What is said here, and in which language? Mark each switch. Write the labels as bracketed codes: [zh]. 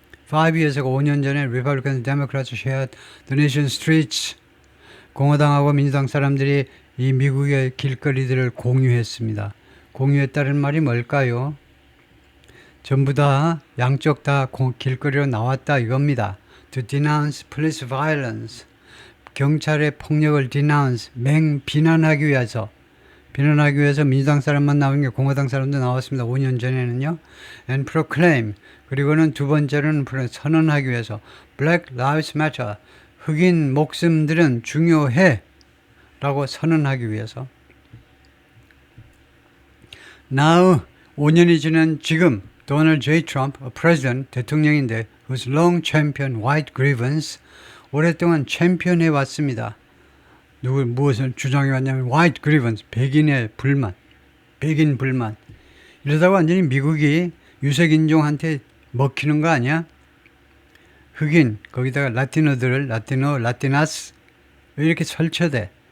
[en] 5years가 5년 전에 Republicans, Democrats shared the nation's streets. [ko] 공화당하고 민주당 사람들이 이 미국의 길거리들을 공유했습니다. 공유했다는 말이 뭘까요? 전부 다 양쪽 다 길거리로 나왔다 이겁니다. [en] To denounce police violence. [ko] 경찰의 폭력을 [en] denounce, [ko] 비난하기 위해서 민주당 사람만 나온 게 공화당 사람도 나왔습니다. 5년 전에는요. [en] And proclaim, [ko] 그리고는 두 번째로는 선언하기 위해서 Black Lives Matter, 흑인 목숨들은 중요해 라고 선언하기 위해서. [en] Now, [ko] 5년이 지난 지금 Donald J. [en] Trump, president, [ko] 대통령인데 [en] who's long championed white grievance, [ko] 오랫동안 챔피언해 왔습니다. 무엇을 주장해 왔냐면 [en] white grievance, [ko] 백인의 불만, 백인 불만. 이러다가 완전히 미국이 유색인종한테 먹히는 거 아니야? 흑인, 거기다가 라티노들을 라티나스 이렇게 설쳐대.